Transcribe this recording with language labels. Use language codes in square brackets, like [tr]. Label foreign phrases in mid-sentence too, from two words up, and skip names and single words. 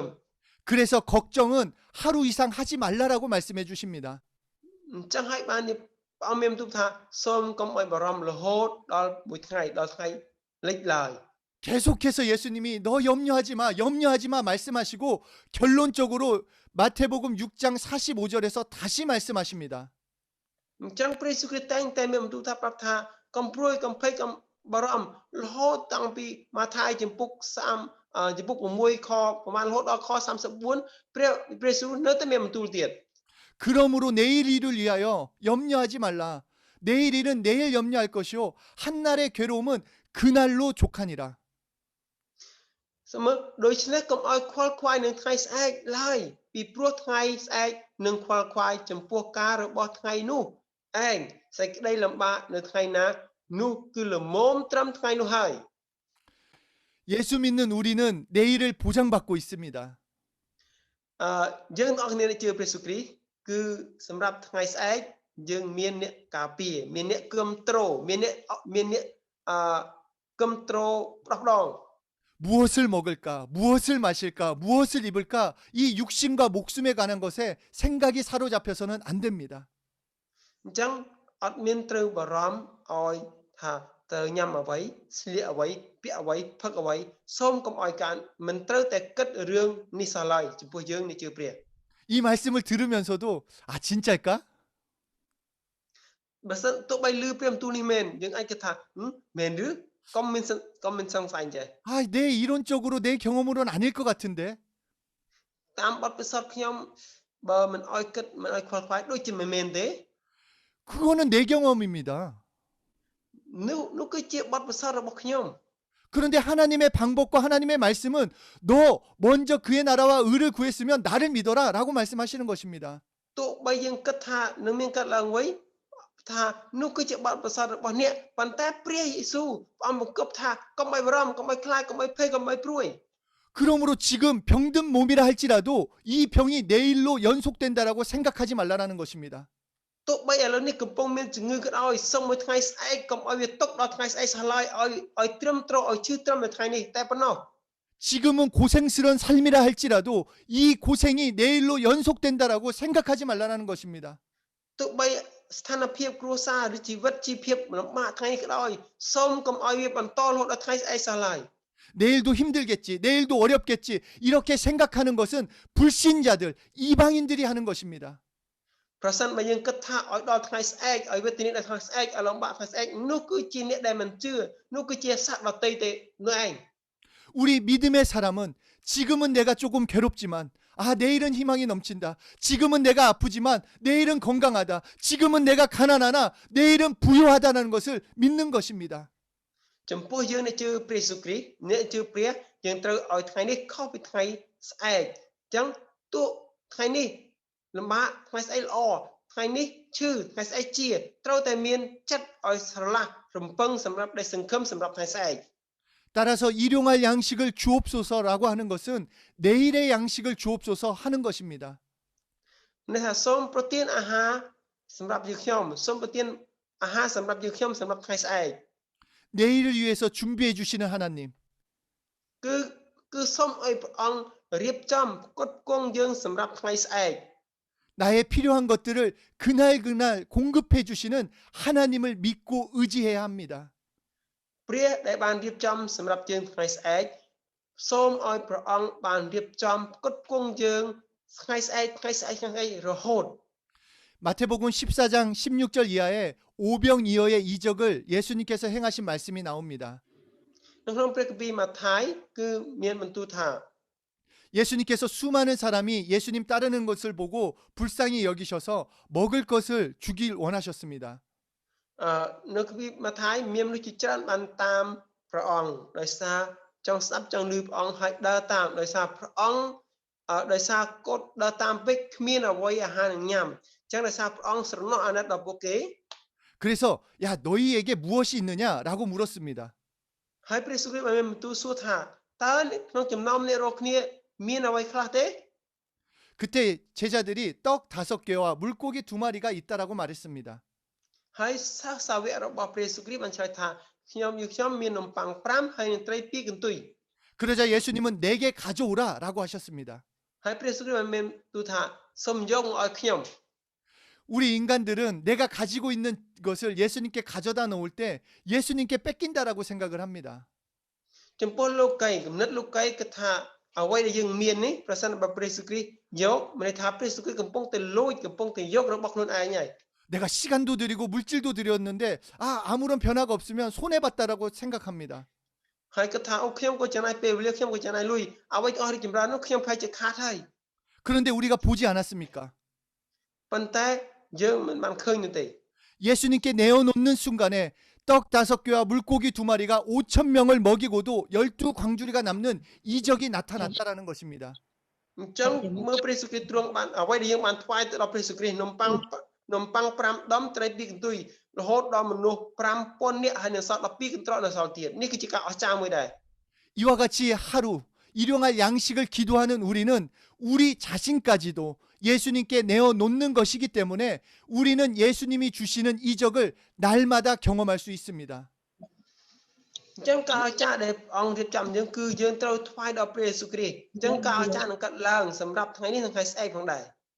[ko] 그래서 걱정은 하루 이상 하지 말라라고 말씀해 주십니다. [km] អញ្ចឹងហើយបានព្រះអង្គមានបន្ទូលថាសូមកុំឲ្យបារម្ភរហូតដល់មួយថ្ងៃដល់ថ្ងៃលិចឡើយ [ko] 계속해서 예수님이 너 염려하지 마 말씀하시고 결론적으로 마태복음 6장 45절에서 다시 말씀하십니다. [km] អញ្ចឹងព្រះយេស៊ូវគ្រីស្ទតែងតែមានបន្ទូលថាប្រាប់ថាកុំព្រួយកុំភ័យកុំបារម្ភរហូតតាំងពីម៉ាថាយជំពូក6ខប្រហែលរហូតដល់ខ34ព្រះយេស៊ូវនៅតែមានបន្ទូលទៀត [ko] 그러므로 내일 일을 위하여 염려하지 말라. 내일 일은 내일 염려할 것이요 한날의 괴로움은 그날로 족하니라. [km] សម្រាប់ដូច្នេះកុំឲ្យខ្វល់ខ្វាយនឹងថ្ងៃស្អែកឡើយពីព្រោះថ្ងៃស្អែកនឹងខ្វល់ខ្វាយចំពោះការរបស់ថ្ងៃនោះឯងសេចក្តីលំបាកនៅថ្ងៃណានោះគឺល្មមត្រឹមថ្ងៃនោះហើយ [ko] 예수 믿는 우리는 내일을 보장받고 있습니다. [km] យើងទាំងអស់គ្នាដែលជឿព្រះយេស៊ូវគ្រីស្ទគឺសម្រាប់ថ្ងៃស្អែកយើងមានអ្នកការពារមានអ្នកគ្រប់គ្រងមានអ្នកគ្រប់គ្រងផ្ដោះផ្ដង [ko] 무엇을 먹을까, 무엇을 마실까, 무엇을 입을까 이 육신과 목숨에 관한 것에 생각이 사로잡혀서는 안 됩니다. [km] អញ្ចឹងអត់មានត្រូវបារម្ភឲ្យថាត្រូវញ៉ាំអ្វីស្លៀកអ្វីពាក់អ្វីផឹកអ្វីសូមកុំឲ្យការមិនត្រូវតែគិតរឿងនេះសោះឡើយចំពោះយើងនេះជឿព្រះ [ko] 이 말씀을 들으면서도 아 진짜일까? [km] បើសិនទោះបីឮព្រះបន្ទូលនេះមែនយើងអាចគិតថាមែនឬកុំមានសង្ស័យចេះ [ko] 아, 내 이론적으로 내 경험으로는 아닐 것 같은데. [km] តាមបទពិសោធន៍ខ្ញុំបើមិនឲ្យគិតមិនឲ្យខ្វល់ខ្វាយដូចជាមិនមែនទេ [ko] 그거는 내 경험입니다. [km] នោះគឺជាបទពិសោធន៍របស់ខ្ញុំ [ko] 그런데 하나님의 방법과 하나님의 말씀은 너 먼저 그의 나라와 의를 구했으면 나를 믿어라 라고 말씀하시는 것입니다. [km] ទោះបីយើងគិតថានឹងមានកើតឡើងអ្វីថានោះគឺជាបទពិសោធន៍របស់អ្នកប៉ុន្តែព្រះយេស៊ូវព្រះអង្គបង្គាប់ថាកុំឲ្យបារម្ភកុំឲ្យខ្លាចកុំឲ្យភ័យកុំឲ្យព្រួយ [ko] 그러므로 지금 병든 몸이라 할지라도 이 병이 내일로 연속된다라고 생각하지 말라라는 것입니다. [km] ទោះបីឥឡូវនេះកំពុងមានជំងឺក៏ដោយសូមមួយថ្ងៃស្អែកកុំឲ្យវាຕົកដល់ថ្ងៃស្អែកសោះឡើយឲ្យត្រឹមត្រូវឲ្យឈឺត្រឹមនៅថ្ងៃនេះតែប៉ុណ្ណោះ [ko] 지금은 고생스러운 삶이라 할지라도 이 고생이 내일로 연속된다라고 생각하지 말라는 것입니다. [km] ទោះបីស្ថានភាពគ្រួសារឬជីវិតជីវភាពលំបាកថ្ងៃនេះក៏ដោយសូមកុំឲ្យវាបន្តរហូតដល់ថ្ងៃស្អែកសោះឡើយ [ko] 내일도 힘들겠지, 내일도 어렵겠지 이렇게 생각하는 것은 불신자들, 이방인들이 하는 것입니다. [km] ប្រសិនបើយើងគិតថាឲ្យដល់ថ្ងៃស្អែកឲ្យវាទៅនេះដល់ថ្ងៃស្អែកឲ្យលំបាកថ្ងៃស្អែកនោះគឺជាអ្នកដែលមិនជឿនោះគឺជាសត្វដតីទេនោះឯង [ko] 우리 믿음의 사람은 지금은 내가 조금 괴롭지만 아 내일은 희망이 넘친다. 지금은 내가 아프지만 내일은 건강하다. 지금은 내가 가난하나 내일은 부유하다는 것을 믿는 것입니다. [km] ចំពោះយើងអ្នកជឿព្រះយេស៊ូវគ្រីស្ទអ្នកជឿព្រះយើងត្រូវឲ្យថ្ងៃនេះខុសពីថ្ងៃស្អែកអញ្ចឹងទោះថ្ងៃនេះលំបាកថ្ងៃស្អែកល្អថ្ងៃនេះឈឺថ្ងៃស្អែកជាត្រូវតែមានចិត្តឲ្យស្រឡះរំពឹងសម្រាប់ដែលសង្ឃឹមសម្រាប់ថ្ងៃស្អែក [ko] 따라서 일용할 양식을 주옵소서라고 하는 것은 내일의 양식을 주옵소서 하는 것입니다. [km] នេះថាសូមប្រទានអាហារសម្រាប់យើងខ្ញុំសូមប្រទានអាហារសម្រាប់យើងខ្ញុំសម្រាប់ថ្ងៃស្អែក [ko] 내일을 위해서 준비해 주시는 하나님. [km] គឺសូមឲ្យព្រះអង្គរៀបចំផ្គត់ផ្គង់យើងសម្រាប់ថ្ងៃស្អែក [ko] 나의 필요한 것들을 그날 공급해 주시는 하나님을 믿고 의지해야 합니다. [km] ព្រះដែលបានរៀបចំសម្រាប់យើងថ្ងៃស្អែកសូមឲ្យព្រះអង្គបានរៀបចំផ្គត់ផ្គង់យើងថ្ងៃស្អែករហូត [ko] 마태복음 14장 16절 이하에 오병이어의 이적을 예수님께서 행하신 말씀이 나옵니다. [km] នៅក្នុងព្រះគម្ពីរម៉ាថាយគឺមានបន្ទូលថា [ko] 예수님께서 수많은 사람이 예수님 따르는 것을 보고 불쌍히 여기셔서 먹을 것을 주길 원하셨습니다. [km] នៅគម្ពីរម៉ាថាយមានមនុស្សជាច្រើនបានតាមព្រះអង្គដោយសារចង់ស្ដាប់ចង់ឮព្រះអង្គហើយដើរតាមដោយសារព្រះអង្គដោយសារកូនដើរតាមពេកគ្មានអ្វីអាហារនឹងញ៉ាំអញ្ចឹងដោយសារព្រះអង្គស្រណោះអាណិតដល់ពួកគេ [ko] 그래서 야 너희에게 무엇이 있느냐라고 물었습니다. [km] ហើយព្រះយេស៊ូវគ្រីស្ទបានមានបន្ទូលសួរថាតើក្នុងចំណោមអ្នករាល់គ្នាមានអ្វីខ្លះទេ [ko] 그때 제자들이 떡 5개와 물고기 2마리가 있다라고 말했습니다. [km] ហើយសាវករបស់ព្រះយេស៊ូវគ្រីស្ទបានឆ្លើយថាខ្ញុំមាននំប៉័ង5ហើយនឹងត្រី2កន្ទុយ [ko] 그러자 예수님은 내게 가져오라라고 하셨습니다. [km] ហើយព្រះយេស៊ូវគ្រីស្ទបានមានទូលថាសូមយកមកឲ្យខ្ញុំ [ko] 우리 인간들은 내가 가지고 있는 것을 예수님께 가져다 놓을 때 예수님께 뺏긴다라고 생각을 합니다. [km] ចំពោះលោកីគំនិតលោកីគឺថាអ្វីដែលយើងមាននេះប្រសិនបើព្រះយេស៊ូវគ្រីស្ទយកមានន័យថាព្រះយេស៊ូវគ្រីស្ទកំពុងតែលួចកំពុងតែយករបស់ខ្លួនឯងហើយ [ko] 내가 시간도 드리고 물질도 드렸는데 아무런 변화가 없으면 손해봤다라고 생각합니다. [km] ហើយគាត់ថាអូខ្ញុំក៏ចំណាយពេលវេលាខ្ញុំក៏ចំណាយលុយអ្វីក៏អស់រីកចម្រើននោះខ្ញុំប្រហែលជាខាតហើយ [ko] 그런데 우리가 보지 않았습니까? [km] ប៉ុន្តែយើងមិនបានឃើញនោះទេ [ko] 예수님께 내어놓는 순간에 떡 5개와 물고기 2마리가 5,000명을 먹이고도 12광주리가 남는 이적이 나타났다라는 것입니다. [km] អញ្ចឹងមើលព្រះយេស៊ូវគ្រីស្ទទ្រង់បានអ្វីដែលយើងបានថ្វាយទៅដល់ព្រះយេស៊ូវគ្រីស្ទនំប៉័ង5ដុំត្រី2កន្ទុយរហូតដល់មនុស្ស 5,000 នាក់ហើយនៅសល់12កន្ត្រកនៅសល់ទៀតនេះគឺជាការអស្ចារ្យមួយដែរ [ko] 이와 같이 하루 일용할 양식을 기도하는 우리는 우리 자신까지도 예수님께 내어놓는 것이기 때문에 우리는 예수님이 주시는 이적을 날마다 경험할 수 있습니다. [km] អញ្ចឹងការអស្ចារ្យដែលអង្គរៀបចំយើងគឺយើងត្រូវថ្វាយដល់ព្រះយេស៊ូវគ្រីស្ទអញ្ចឹងការអស្ចារ្យនឹងកាត់ឡើងសម្រាប់ថ្ងៃនេះនិងថ្ងៃស្អែកផងដែរ